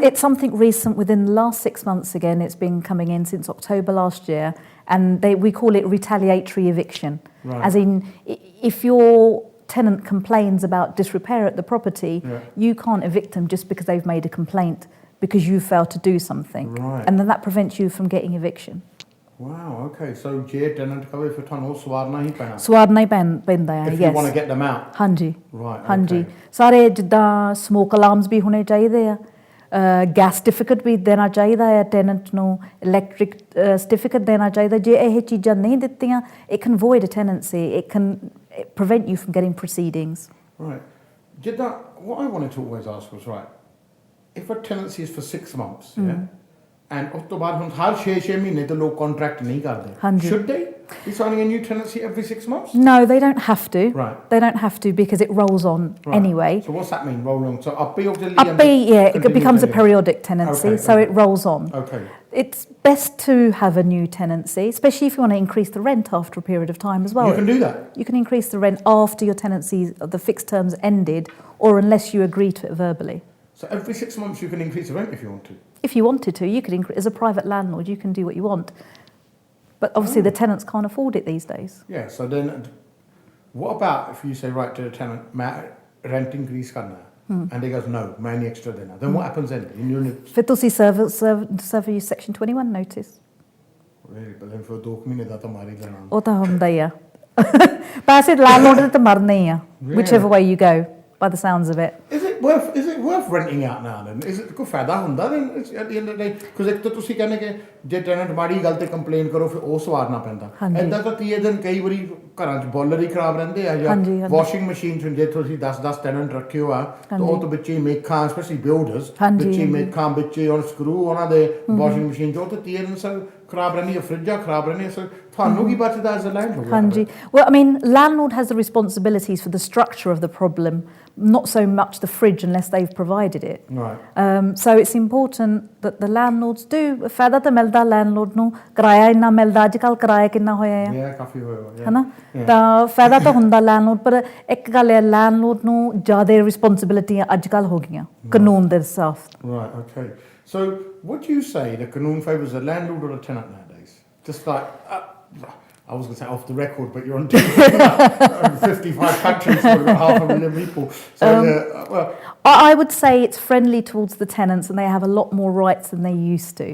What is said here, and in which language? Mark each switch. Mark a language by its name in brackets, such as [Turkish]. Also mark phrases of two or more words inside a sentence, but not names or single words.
[English] It's something recent within the last 6 months again. It's been coming in since October last year, and we call it retaliatory eviction. Right. As in, if your tenant complains about disrepair at the property, you can't evict them just because they've made a complaint because you failed to do something. Right. And then that prevents you from getting eviction. Wow, okay. [Punjabi] So ਜੇ tenant ਕਵੇ ਫਿਰ ਤੁਹਾਨੂੰ ਸਵਾਰਨਾ ਹੀ ਪੈਣਾ? ਸਵਾਰਨਾ ਹੀ ਪੈਂਦਾ ਹੈ, [English] if you want to get them out. [Punjabi] ਹਾਂਜੀ, [English] right, [Punjabi] ਹਾਂਜੀ। ਸਾਰੇ ਜਿੱਦਾਂ [English] smoke alarms [Punjabi] ਵੀ ਹੋਣੇ ਚਾਹੀਦੇ ਆ, [English] gas certificate [Punjabi] ਵੀ ਦੇਣਾ ਚਾਹੀਦਾ ਹੈ ਟੈਨੈਂਟ ਨੂੰ, [English] electric certificate [Punjabi] ਦੇਣਾ ਚਾਹੀਦਾ। ਜੇ ਇਹ ਚੀਜ਼ਾਂ ਨਹੀਂ ਦਿੱਤੀਆਂ, [English] it can void a tenancy, it can prevent you from getting proceedings. Right. Jiddha, what I wanted to always ask was, right, if a tenancy is for 6 months, and [Punjabi] ਉਸ ਤੋਂ ਬਾਅਦ ਹੁਣ ਹਰ 6 ਮਹੀਨੇ ਤੋਂ ਲੋਕ ਕੰਟਰੈਕਟ ਨਹੀਂ ਕਰਦੇ, [English] should they? You're signing a new tenancy every 6 months? No, they don't have to. Right. They don't have to because it rolls on anyway. So what's that mean, roll on? So it becomes a periodic tenancy, so it rolls on. Okay. It's best to have a new tenancy, especially if you want to increase the rent after a period of time as well. You can do that? You can increase the rent after your tenancy, the fixed terms ended, or unless you agree to it verbally. So every 6 months you can increase the rent if you want to? If you wanted to, you could increase. As a private landlord, you can do what you want. But obviously the tenants can't afford it these days. Yeah, so then what about if you say, right, to the tenant, rent increase [Punjabi] ਕਰਨਾ ਹੈ, [English] and he goes, no, [Punjabi] ਮੈਂ ਐਕਸਟਰਾ ਦੇਣਾ, [English] then what happens then? [Punjabi] ਫਿਰ ਤੁਸੀਂ [English] serve your section 21 notice. Really, but then for [Punjabi] 2 ਮਹੀਨੇ ਦਾ ਤਾਂ ਮਾਰ ਹੀ ਲੈਣਾ। ਉਹ ਤਾਂ ਹੁੰਦਾ ਹੀ ਆ। ਪੈਸੇ landlord ਦੇ ਤਾਂ ਮਰਨੇ ਹੀ ਆ, [English] whichever way you go, by the sounds of it. Is it worth renting out now then? Is it [Punjabi] ਕੋਈ ਫਾਇਦਾ ਹੁੰਦਾ [English] then at the end of the day? Because [Punjabi] ਇੱਕ ਤਾਂ ਤੁਸੀਂ ਕਹਿੰਦੇ ਕਿ ਜੇ ਟੈਨੈਂਟ ਮਾੜੀ ਗੱਲ ਤੇ ਕੰਪਲੇਨ ਕਰੋ ਫਿਰ ਉਹ ਸਵਾਰਨਾ ਪੈਂਦਾ। ਏਦਾਂ ਤਾਂ 30 ਦਿਨ ਕਈ ਵਾਰੀ ਘਰਾਂ 'ਚ ਬੋਲਰ ਹੀ ਖਰਾਬ ਰਹਿੰਦੇ ਆ ਜਾਂ [English] washing machine [Punjabi] 'ਚ ਜੇ ਤੁਸੀਂ 10 ਟੈਨੈਂਟ ਰੱਖੇ ਹੋ ਆ ਤਾਂ ਉਹ ਤੋਂ ਵਿੱਚੇ ਮੇਖਾਂ [English] specially builders [Punjabi] ਵਿੱਚੇ ਮੇਖਾਂ ਵਿੱਚੇ ਔਰ ਸਕਰੂ ਉਹਨਾਂ ਦੇ [English] washing machine [Punjabi] 'ਚ ਉਹ ਤਾਂ 30 ਦਿਨ ਸਰ ਖਰਾਬ ਰਹਿੰਦੀਆਂ ਫਰਿੱਜਾਂ ਖਰਾਬ ਰਹਿੰਦੀਆਂ ਸਰ ਤੁਹਾਨੂੰ ਕੀ ਬਚਦਾ [English] as a landlord? [Punjabi] ਹਾਂਜੀ, [English] well I mean landlord has the responsibilities for the structure of the problem, not so much the fridge unless they've provided it. Right. So it's important that the landlords do [Punjabi] ਫਾਇਦਾ ਤਾਂ ਮਿਲਦਾ landlord ਨੂੰ, ਕਿਰਾਇਆ ਇੰਨਾ ਮਿਲਦਾ, ਅੱਜ ਕੱਲ੍ਹ ਕਿਰਾਇਆ ਕਿੰਨਾ ਹੋਇਆ ਆ ਕਾਫੀ ਹੋਇਆ ਹੈ ਨਾ, ਤਾਂ ਫਾਇਦਾ ਤਾਂ ਹੁੰਦਾ landlord, ਪਰ ਇੱਕ ਗੱਲ ਹੈ landlord ਨੂੰ ਜ਼ਿਆਦਾ ਰਿਸਪੌਂਸਿਬਿਲਿਟੀਆਂ ਅੱਜ ਕੱਲ੍ਹ ਹੋ ਗਈਆਂ ਕਾਨੂੰਨ ਦੇ ਸਾਥ। [English] Right, okay. So would you say the Qanun favours a landlord or a tenant nowadays? Just like, I was going to say off the record, but you're on 55 countries for 500,000 people. So, I would say it's friendly towards the tenants and they have a lot more rights than they used to.